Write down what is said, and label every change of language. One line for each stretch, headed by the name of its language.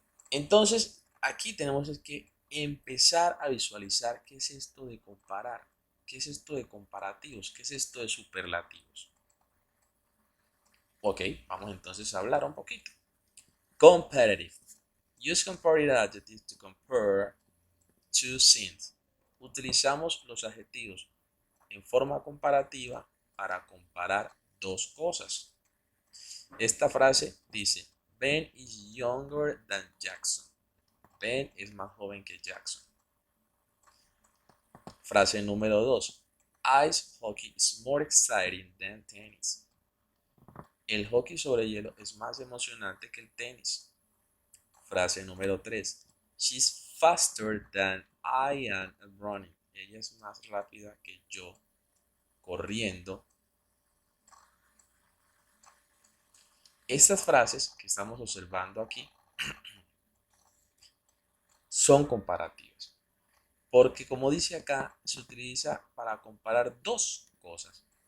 Spanish: Entonces, aquí tenemos que empezar a visualizar qué es esto de comparar, qué es esto de comparativos, qué es esto de superlativos. Ok, vamos entonces a hablar un poquito.
English: Comparative. Use comparative adjectives to compare two things.
Spanish: Utilizamos los adjetivos en forma comparativa para comparar dos cosas. Esta frase dice,
English: Ben is younger than Jackson.
Spanish: Ben es más joven que Jackson. Frase número 2.
English: Ice hockey is more exciting than tennis.
Spanish: El hockey sobre hielo es más emocionante que el tenis. Frase número 3.
English: She's faster than I am running.
Spanish: Ella es más rápida que yo corriendo. Estas frases que estamos observando aquí son comparativas. Porque como dice acá, se utiliza para comparar dos cosas.